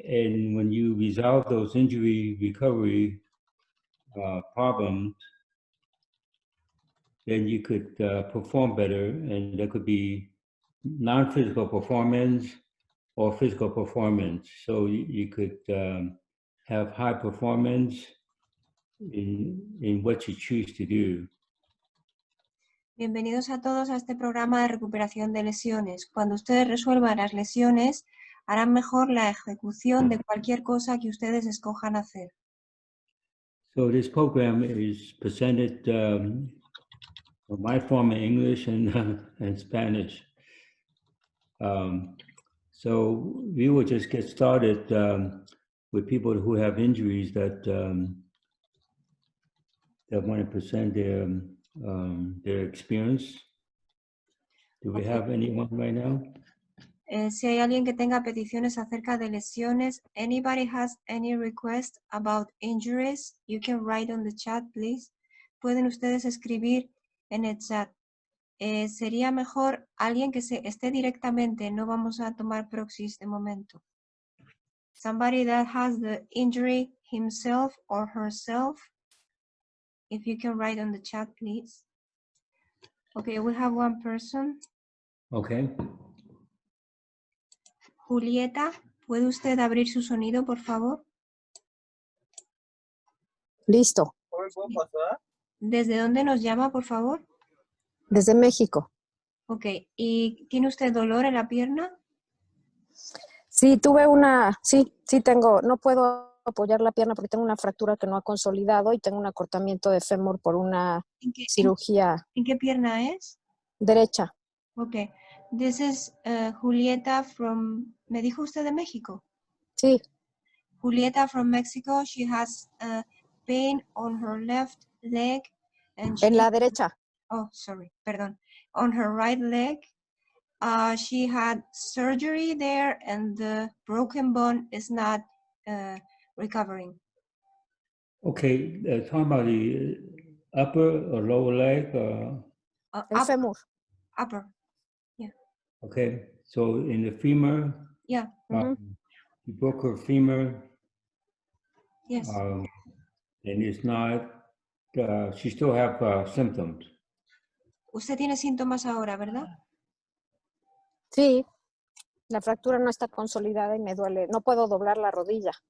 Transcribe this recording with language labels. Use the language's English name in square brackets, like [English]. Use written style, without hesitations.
[English] And when you resolve those injury recovery problems, then you could perform better, and there could be non-physical performance or physical performance. So you could have high performance in what you choose to do. [Spanish] Bienvenidos a todos a este programa de recuperación de lesiones. Cuando ustedes resuelvan las lesiones, harán mejor la ejecución de cualquier cosa que ustedes escojan hacer. [English] So this program is presented in my form in English and Spanish. So we will just get started with people who have injuries that want to present their experience. Do we have anyone right now? [Spanish] Si hay alguien que tenga peticiones acerca de lesiones, [English] anybody has any request about injuries, you can write on the chat, please. [Spanish] Pueden ustedes escribir en el chat. Sería mejor alguien que esté directamente, no vamos a tomar proxies de momento. [English] Somebody that has the injury himself or herself. If you can write on the chat, please. Okay, we have one person. Okay. [Spanish] Julieta, ¿puede usted abrir su sonido, por favor? Listo. ¿Desde dónde nos llama, por favor? Desde México. Ok, ¿y tiene usted dolor en la pierna? Sí, tengo, no puedo apoyar la pierna porque tengo una fractura que no ha consolidado y tengo un acortamiento de fémur por una cirugía. ¿En qué pierna es? Derecha. [English] Ok, this is Julieta from, [Spanish] ¿me dijo usted de México? Sí. [English] Julieta from Mexico, she has pain on her left leg. And [Spanish] En la derecha. [English] Oh, sorry, [Spanish] perdón. [English] On her right leg. She had surgery there and the broken bone is not recovering. Okay, talking about the upper or lower leg? El fémur. Upper, yeah. Okay, so in the femur? Yeah. You broke her femur? Yes. And it's not, she still have symptoms? [Spanish] Usted tiene síntomas ahora, ¿verdad? Sí, la fractura no está consolidada y me duele. No puedo doblar la rodilla.